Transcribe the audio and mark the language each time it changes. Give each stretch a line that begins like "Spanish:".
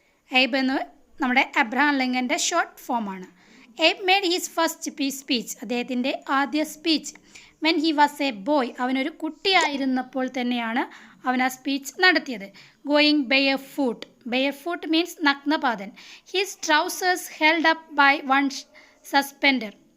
Malayalam: Abe എന്ന് നമ്മുടെ Abraham ലിങ്കൻ്റെ short ഫോമാണ്.
English: Abe made his first speech.
Malayalam: അദ്ദേഹത്തിൻ്റെ ആദ്യ speech
English: when he was a boy,
Malayalam: അവനൊരു കുട്ടിയായിരുന്നപ്പോൾ തന്നെയാണ് അവൻ ആ സ്പീച്ച് നടത്തിയത്.
English: Going barefoot means നഗ്നപാതൻ. His trousers held up by one suspender.